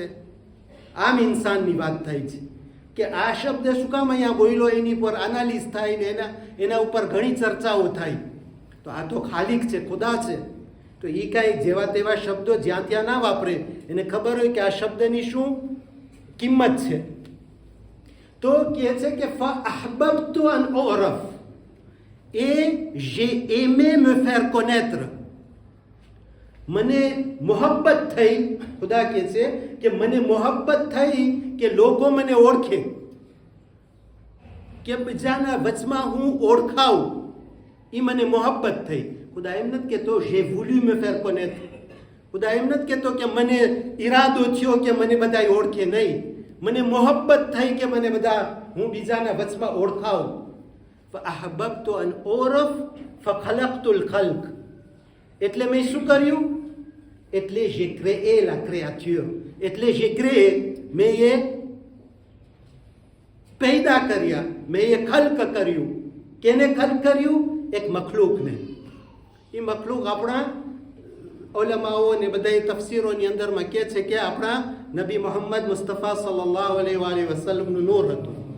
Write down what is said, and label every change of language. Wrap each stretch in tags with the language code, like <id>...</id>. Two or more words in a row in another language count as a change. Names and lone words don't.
<gu>આમ ઇન્સાનની વાત થાય છે કે આ શબ્દ શું કામ અહીંયા બોલ્યો, એની પર એનાલિસ થાય ને એના ઉપર ઘણી ચર્ચાઓ થાય. તો આ તો ખાલિક છે, ખુદા છે. તો એ કાંઈ જેવા તેવા શબ્દો જ્યાં ત્યાં ના વાપરે. એને ખબર હોય કે આ શબ્દની શું કિંમત છે. તો કહે છે કે</gu> <ar>فأحببت أن أعرف</ar> <fr>et j'ai aimé me faire connaître.</fr> <gu>મને મોહબ્બત થઈ, ખુદા કહે છે કે મને મોહબ્બત થઈ કે લોકો મને ઓળખે, કે બીજાના વચમાં હું ઓળખાવું, એ મને મોહબ્બત થઈ. ખુદા એમ નથી કહેતો</gu> <fr>j'ai voulu me faire connaître.</fr> <gu>ખુદા એમ નથી કહેતો કે મને ઈરાદો થયો કે મને બધા ઓળખે. નહીં, મને મોહબ્બત થઈ કે મને બધા, હું બીજાના વચમાં ઓળખાવું.</gu> <ar>فأحببت أن أعرف فخلقت الخلق.</ar> <gu>એટલે મેં શું કર્યું? એટલે</gu> <fr>j'ai créé la créature. એટલે j'ai créé,</fr> <gu>મેં એ પેદા કર્યા, મેં એ ખલ્ક કર્યું. કેને ખલ્ક કર્યું? એક મખલૂકને. એ મખલૂક આપણા ઉલમાઓ ને બધા તફસીરોની અંદરમાં કહે છે કે આપણા નબી મોહમ્મદ મુસ્તફા</gu> <ar>صلى الله عليه</ar> <gu>વસલ્લમનું નૂર હતું.</gu>